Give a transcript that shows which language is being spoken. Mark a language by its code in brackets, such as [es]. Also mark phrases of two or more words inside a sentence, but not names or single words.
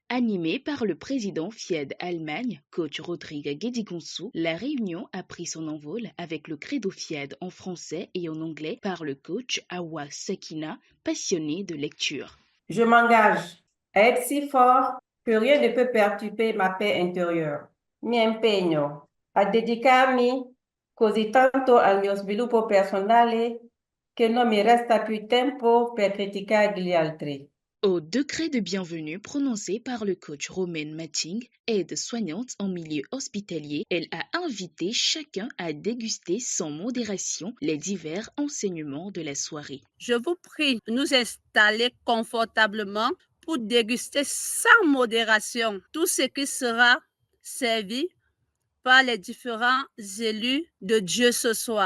[fr] Animée par le président FIED Allemagne, coach Rodrigue Guédiconsou, la réunion a pris son envol avec le credo FIED en français et en anglais par le coach Awa Sakina, passionné de lecture. Je m'engage à être si fort que rien ne peut perturber ma paix intérieure. [it] Mi impegno a dedicarmi così tanto al mio sviluppo personale che non mi resta più tempo per criticare gli altri. [fr] Au décret de bienvenue prononcé par le coach Romaine Matching, aide-soignante en milieu hospitalier, elle a invité chacun à déguster sans modération les divers enseignements de la soirée. Je vous prie de nous installer confortablement pour déguster sans modération tout ce qui sera servi par les différents élus de Dieu ce soir.